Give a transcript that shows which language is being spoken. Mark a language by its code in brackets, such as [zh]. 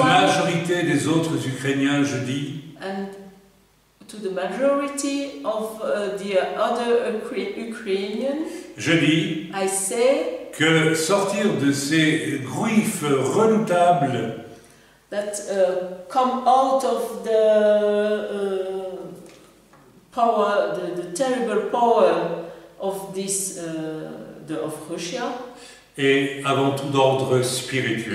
[fr] majorité des autres Ukrainiens, je dis, [en] and to the majority of the other Ukrainian, [fr] je dis [en] I say [fr] que sortir de ces griffes redoutables [en] that come out of the power, the terrible power of this of Russia, [fr] est avant tout d'ordre spirituel.